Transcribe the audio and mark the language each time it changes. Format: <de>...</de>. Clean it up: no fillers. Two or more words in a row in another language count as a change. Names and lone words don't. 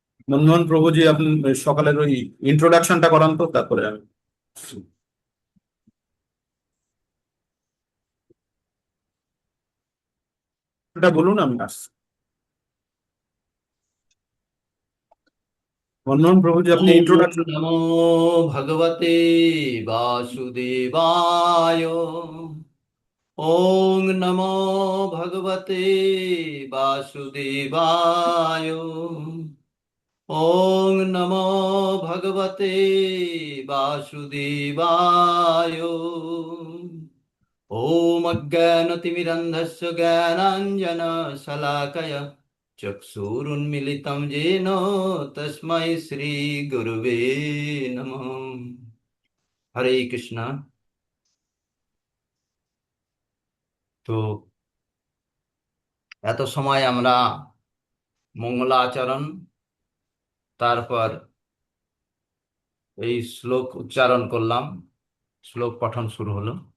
<bn>মনমোহন প্রভুজি, আপনি সকালের ওই ইন্ট্রোডাকশনটা করান তো, তারপরে আমি এটা বলুন, আমি আসছি। মনমোহন প্রভুজি, আপনি</bn> <sa>ওম</sa> <bn>ইন্ট্রোডাকশন।</bn> <sa>নমো ভগবতে বাসুদেবায়। ওম নমো ভগবতে বাসুদেবায়। ওম নমো ভগবতে বাসুদেবায়। ওম অজ্ঞানতিমিরন্ধস্য জ্ঞানাঞ্জনশলাকয়া চক্ষুরুন্মিলিतं येन তস্मै শ্রীগুরবে নমঃ। হরে কৃষ্ণ।</sa> <bn>তো এত সময় আমরা মঙ্গলাচরণ, তারপর এই শ্লোক উচ্চারণ করলাম, শ্লোক পঠন শুরু হলো।</bn>